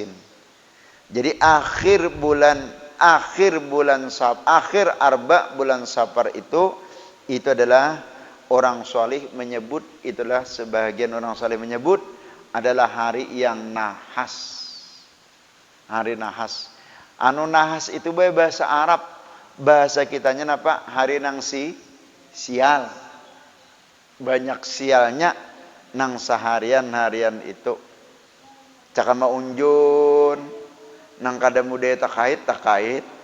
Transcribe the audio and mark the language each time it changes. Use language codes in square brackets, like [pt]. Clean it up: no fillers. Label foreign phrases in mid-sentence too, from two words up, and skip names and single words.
[id] Jadi akhir arba bulan Safar itu adalah orang saleh menyebut, itulah sebahagian orang saleh menyebut adalah hari yang nahas. Hari nahas. Anu nahas itu bahasa Arab. [bjn] Bahasa kitanya apa? Hari nang sial. Banyak sialnya nang seharian-harian itu. Caka maunjun nang kada muda takait.